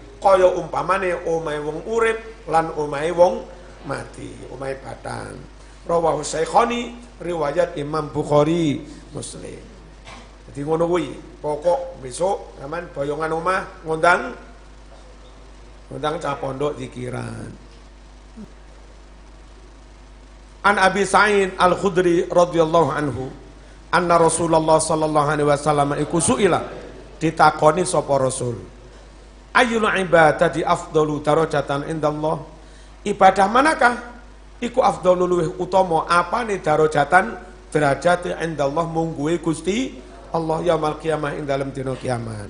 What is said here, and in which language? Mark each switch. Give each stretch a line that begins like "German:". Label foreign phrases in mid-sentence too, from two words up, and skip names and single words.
Javanese: Kaya umpamane omahe wong urip lan omahe wong mati, omahe padang.
Arabic: رواه الشيخان,
Javanese: riwayat Imam Bukhari, Muslim. Jadi ngono kuwi, pokok besok sampean boyongan omah ngundang cah pondok zikiran.
Arabic: عن أبي سعيد الخدري رضي الله عنه أن رسول الله صلى الله عليه وسلم
Javanese: iku suila ditakoni sapa Rasul.
Arabic: أي العبادات أفضل درجة عند الله.
Javanese: Ibadah manakah iku afdalu luwih utama apane darajatan derajat indallah mungguhe Gusti Allah
Arabic: يوم القيامة
Javanese: ing dalem dina kiamat.